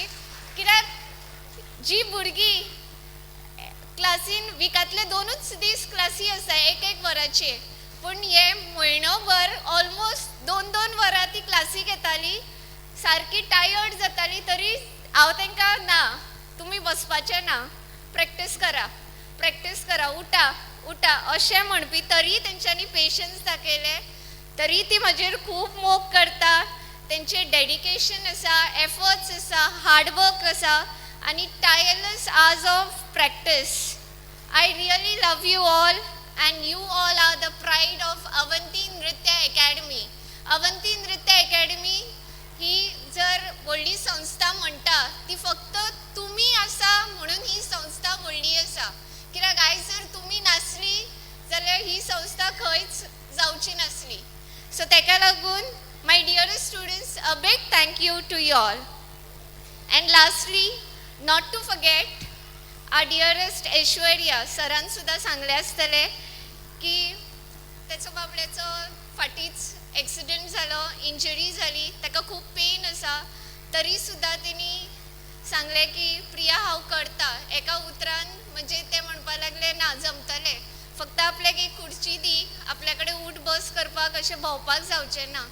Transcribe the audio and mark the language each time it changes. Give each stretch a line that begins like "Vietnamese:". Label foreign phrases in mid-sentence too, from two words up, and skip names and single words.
Konkani: कित्याक जी भुरगीं क्लासीन विकांतले 2च दीस क्लासी आसा 1-1 वरांचे, पूण हे म्हयनोभर ऑलमोस्ट 2-2 वरां ती क्लासी घेताली, सारकी टायर्ड जाताली, तरी हांव तांकां ना तुमी बसपाचें ना, प्रॅक्टीस करा, उठा अशें म्हणपी तरी तेंच्यांनी पेशन्स दाखयले, तरी ती म्हजेर खूब मोग करता. तेंचे डेडिकेशन आसा, एफर्ट्स आसा, हार्डवर्क आसा आनी
English: tireless hours of practice. I really love you all and you all are the pride of Avanti Nritya Academy.
Konkani: Avanti Nritya Academy ही जर व्हडली संस्था म्हणटा ती फक्त तुमी आसा म्हणून ही संस्था व्हडली आसा. कित्याक आयज जर तुमी नासली जाल्यार ही संस्था खंयच जावची नासली. सो तेका लागून
English: my dearest students, a big thank you to you all. And lastly, not to forget our dearest ऐश्वर्या.
Konkani: सरान सुद्धा सांगले आसतले की त्याचो बाबड्याचो फाटींच एक्सिडेंट जालो, इंजरी जाली, ताका खूब पेन आसा, तरी सुद्धा तेणी सांगले की प्रिया हांव करता. एका उतरान म्हणजे ते म्हणपाक लागले ना जमतलें, फक्त आपल्याक एक खुर्ची दी, आपल्या कडेन उठ बस करपाक अशें भोंवपाक जावचें ना.